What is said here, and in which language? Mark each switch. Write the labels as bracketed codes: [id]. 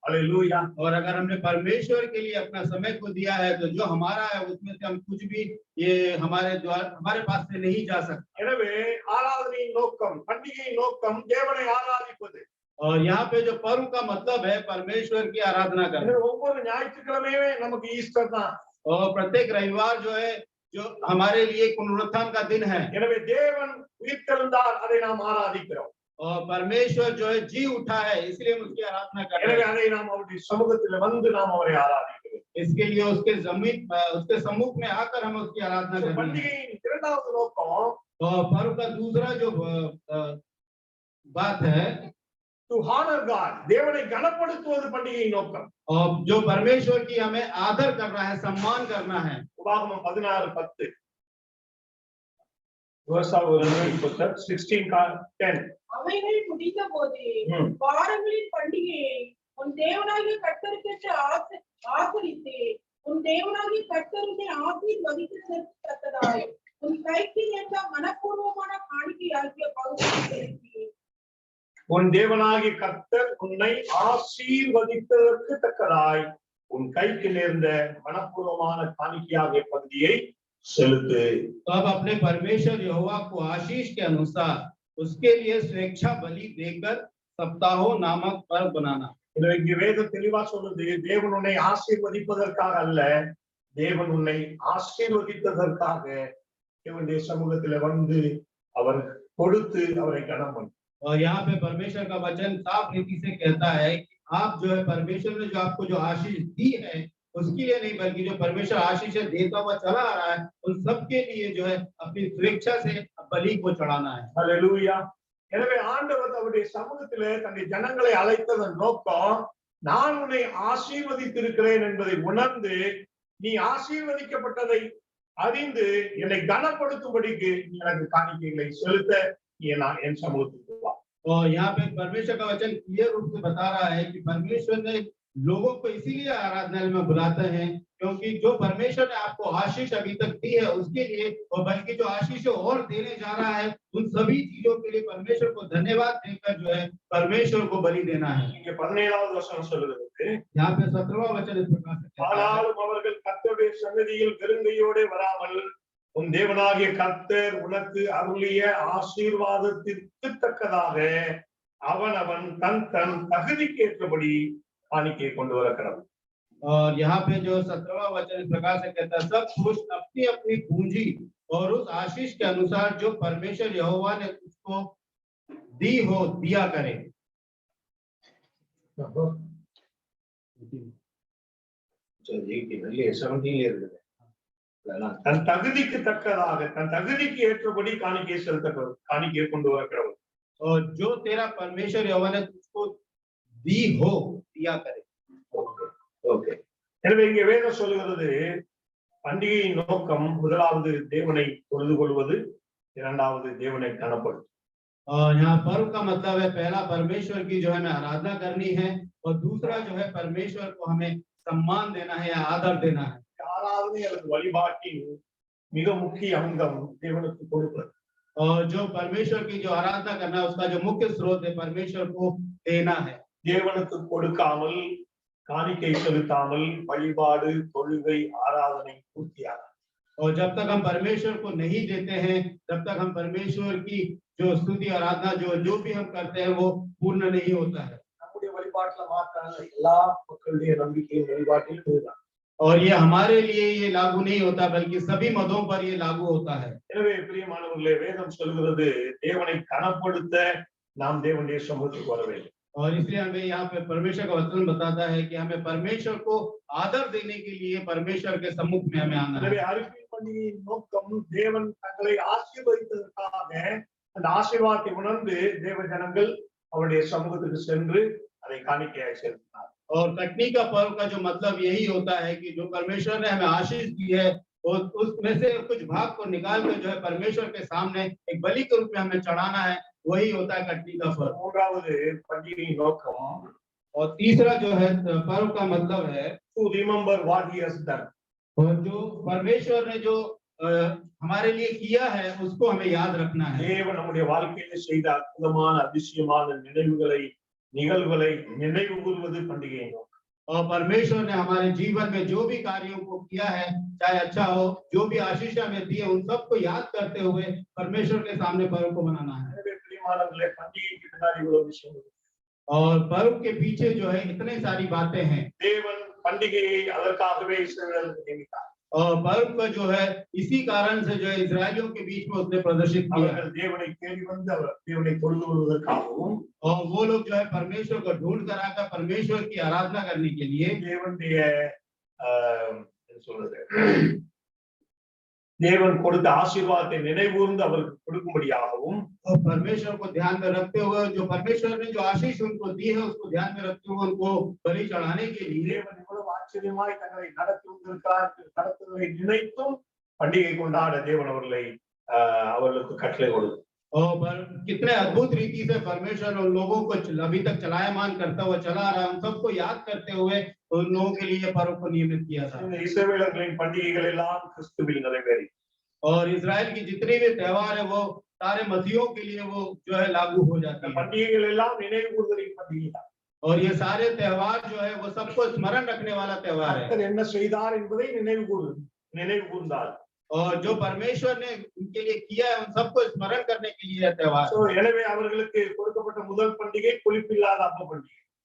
[ta] அல்லேலூயா। [hi] और अगर हमने परमेश्वर के लिए अपना समय को दिया है तो जो हमारा है उसमें से हम कुछ भी ये हमारे पास से नहीं जा सकता। [ta] எனவே ஆராதனையின் நோக்கம், பண்டிகையின் நோக்கம் தேவனை ஆராதிப்பது। [hi] और यहाँ पे जो पर्व का मतलब है परमेश्वर की आराधना करना। [ta] ஒவ்வொரு ஞாயிற்றுக்கிழமையுமே நமக்கு ஈஸ்டர் தான்। [hi] और प्रत्येक रविवार जो है जो हमारे लिए पुनरुत्थान का दिन है। [ta] எனவே தேவன் உயிர்த்தெழுந்தார், அதை நாம் ஆராதிக்கிறோம்। [hi] और परमेश्वर जो है जी उठा है इसलिए हम उसकी आराधना कर रहे [ta] எனவே [hi] हैं। [ta] அதை நாம் அவருடைய சமூகத்தில் வந்து நாம் அவரை ஆராதிக்கிறோம்। [hi] इसके लिए उसके सम्मुख में आकर हम उसकी आराधना करते हैं। [ta] பண்டிகையின் இரண்டாவது நோக்கம் [hi] और पर्व का दूसरा जो बात है [en] to honor God, [ta] தேவனை கனப்படுத்துவது பண்டிகையின் நோக்கம்। [hi] और जो परमेश्वर की हमें आदर करना है, सम्मान करना है। [ta] உபாகமம் 16:10 verse 16:10 அவைகள் முடிந்த போது வாரங்களின் பண்டிகையை உன் தேவனாகிய கர்த்தருக்கு ஆசரித்து உன் தேவனாகிய கர்த்தருடைய ஆசீர்வதிக்கிறதற்கு தக்கதாய் உன் கைக்கு ஏற்ற மனப்பூர்வமான காணிக்கையாகிய பகுதியை செலுத்தி உன் தேவனாகிய கர்த்தர் உன்னை ஆசீர்வதிப்பதற்கு தக்கதாய் உன் கைக்கு நேர்ந்த மனப்பூர்வமான காணிக்கையாகிய பகுதியை செலுத்து। [hi] तो अब अपने परमेश्वर यहोवा को आशीष के अनुसार उसके लिए स्वेच्छा बलि देकर सप्ताहो नामक पर्व बनाना। [ta] இங்க வேதம் தெளிவா சொல்லுது, தேவன் உன்னை ஆசீர்வதிப்பதற்காக அல்ல, தேவன் உன்னை ஆசீர்வதிப்பதற்காக தேவனுடைய சமூகத்துல வந்து அவர் கொடுத்து அவரை கனம் பண்ணு। [hi] और यहाँ पे परमेश्वर का वचन साफ रीति से कहता है कि आप जो है परमेश्वर ने जो आपको जो आशीष दी है उसके लिए नहीं बल्कि जो परमेश्वर आशीष देता हुआ चला आ रहा है उन सब के लिए जो है अपनी स्वेच्छा से बलि को चढ़ाना है। हालेलुया। [ta] எனவே ஆண்டவர் அவருடைய சமூகத்திலே தன்னுடைய ஜனங்களை அழைத்ததன் நோக்கம் நான் உன்னை ஆசீர்வதித்திருக்கிறேன் என்பதை உணர்ந்து நீ ஆசீர்வதிக்கப்பட்டதை அறிந்து என்னை கனப்படுத்தும்படிக்கு எனக்கு காணிக்கைகளை செலுத்த என் சமூகத்துக்கு வா। [hi] और यहाँ पे परमेश्वर का वचन क्लियर रूप से बता रहा है कि परमेश्वर ने लोगों को इसीलिए आराधना में बुलाते हैं क्योंकि जो परमेश्वर ने आपको आशीष अभी तक दी है उसके लिए और बल्कि जो आशीष और देने जा रहा है उन सभी चीजों के लिए परमेश्वर को धन्यवाद देकर जो है परमेश्वर को बलि देना है। [ta] இங்க 17வது வசனம் சொல்லுகிறது, [hi] यहाँ पे 17वां वचन इस प्रकार से कहता है, [ta] ஆனாலும் அவர்கள் கர்த்தருடைய சந்நிதியில் வெறுங்கையோடு வராமல் உன் தேவனாகிய கர்த்தர் உனக்கு அருளிய ஆசீர்வாதத்திற்கு தக்கதாக அவனவன் தன் தன் தகுதிக்கேற்றபடி காணிக்கை கொண்டு வர கடவுள்। [hi] और यहाँ पे जो 17वां वचन इस प्रकार से कहता है सब पुरुष अपनी अपनी पूंजी और उस आशीष के अनुसार जो परमेश्वर यहोवा ने उसको दी हो दिया करे। [ta] தன் தகுதிக்கு தக்கதாக தன் தகுதிக்கு ஏற்றபடி காணிக்கை செலுத்த காணிக்கை கொண்டு வர கடவுள்। [hi] और जो तेरा परमेश्वर यहोवा ने तुझको दी हो दिया करे। [en] Okay. [ta] எனவே இங்க வேதம் சொல்லுகிறது பண்டிகையின் நோக்கம் முதலாவது தேவனை தொழுது கொள்வது, இரண்டாவது தேவனை கனப்படுத்துவது. [hi] और यहाँ पर्व का मतलब है पहला परमेश्वर की जो है हमें आराधना करनी है और दूसरा जो है परमेश्वर को हमें सम्मान देना है या आदर देना है। [ta] ஆராதனை அல்லது வழிபாட்டின் மிக முக்கிய அங்கம் தேவனுக்கு கொடுப்பது. [hi] और जो परमेश्वर की जो आराधना करना है उसका जो मुख्य स्रोत है परमेश्वर को देना है। [ta] தேவனுக்கு கொடுக்காமல் காணிக்கை செலுத்தாமல் வழிபாடு தொழுகை ஆராதனை பூர்த்தியாகாது. [hi] और जब तक हम परमेश्वर को नहीं देते हैं तब तक हम परमेश्वर की जो स्तुति आराधना जो भी हम करते हैं वो पूर्ण नहीं होता है। [ta] நம்முடைய வழிபாட்டுல மாத்திரம் எல்லா மக்களுடைய நம்பிக்கையின் வழிபாட்டிலும் இதுதான். [hi] और ये हमारे लिए ये लागू नहीं होता बल्कि सभी मतों पर ये लागू होता है। [ta] எனவே பிரியமானவர்களே வேதம் சொல்கிறது தேவனை கனப்படுத்த நாம் தேவனுடைய சமூகத்துக்கு வர வேண்டும். [hi] और इसलिए हमें यहाँ पे परमेश्वर का वचन बताता है कि हमें परमेश्वर को आदर देने के लिए परमेश्वर के सम्मुख में हमें आना है। [ta] எனவே அறிக்கை பண்டிகையின் நோக்கம் தேவன் தங்களை ஆசீர்வதித்ததற்காக அந்த ஆசீர்வாதத்தை உணர்ந்து தேவ ஜனங்கள் அவருடைய சமூகத்துக்கு சென்று அதை காணிக்கையாய் செலுத்தினார். [hi] और कटनी का पर्व का जो मतलब यही होता है कि जो परमेश्वर ने हमें आशीष दी है और उसमें से कुछ भाग को निकाल कर जो है परमेश्वर के सामने एक बलि के रूप में हमें चढ़ाना है, वही होता है कटनी का पर्व। [ta] மூன்றாவது பண்டிகையின் நோக்கம் [hi] और तीसरा जो है पर्व का मतलब है [en] to remember what he has done. [hi] और जो परमेश्वर ने जो हमारे लिए किया है उसको हमें याद रखना है। [ta] தேவன் நம்முடைய வாழ்க்கையில செய்த அற்புதமான அதிசயமான நிகழ்வுகளை நினைவு கூறுவது பண்டிகையின் நோக்கம். [hi] और परमेश्वर ने हमारे जीवन में जो भी कार्यों को किया है चाहे अच्छा हो जो भी आशीष हमें दी है उन सबको याद करते हुए परमेश्वर के सामने पर्व को मनाना है। [ta] எனவே பிரியமானவர்களே பண்டிகைக்கு பின்னாடி இவ்வளவு விஷயம் இருக்கு. [hi] और पर्व के पीछे जो है इतने सारी बातें हैं। [ta] தேவன் பண்டிகையை அதற்காகவே இஸ்ரவேலுக்கு நியமித்தார். [hi] और पर्व का जो है इसी कारण से जो है इस्राएलियों के बीच में उसने प्रदर्शित किया। [ta] அவர்கள் தேவனை தேடி வந்து அவர் தேவனை தொழுது கொள்வதற்காகவும் [hi] और वो लोग जो है परमेश्वर को ढूंढ कर आकर परमेश्वर की आराधना करने के लिए [ta] தேவனுடைய என்ன சொல்றது தேவன் கொடுத்த ஆசீர்வாதத்தை நினைவூர்ந்து அவருக்கு கொடுக்கும்படியாகவும் [hi] और परमेश्वर को ध्यान में रखते हुए जो परमेश्वर ने जो आशीष उनको दी है उसको ध्यान में रखते हुए उनको बलि चढ़ाने के लिए [ta] தேவன் இவ்வளவு ஆச்சரியமாய் தங்களை நடத்துவதை நினைத்தும் பண்டிகை கொண்டாட தேவன் அவர்களுக்கு கட்டளை கொடுத்தார். [hi] और कितने अद्भुत रीति से परमेश्वर उन लोगों को अभी तक चलायमान करता हुआ चला रहा है, उन सबको याद करते हुए उन लोगों के लिए पर्व को नियमित किया था। [ta] இந்த இஸ்ரவேலர்களின் பண்டிகைகள் எல்லாம் கிறிஸ்துவில் நிறைவேறி [hi] और इजराइल की जितनी भी त्योहार है वो सारे मसीहों के लिए वो जो है लागू हो जाती है। [ta] பண்டிகைகள் எல்லாம் நினைவு கூறுதலின் பண்டிகை தான். [hi] और ये सारे त्योहार जो है वो सबको स्मरण रखने वाला त्योहार है। [ta] கர்த்தர் என்ன செய்தார் என்பதை நினைவு கூர்ந்தார். [hi] और जो परमेश्वर ने उनके लिए किया है उन सबको स्मरण करने के लिए त्योहार। [ta] எனவே அவர்களுக்கு கொடுக்கப்பட்ட முதல் பண்டிகை புளிப்பில்லாத அப்ப பண்டிகை.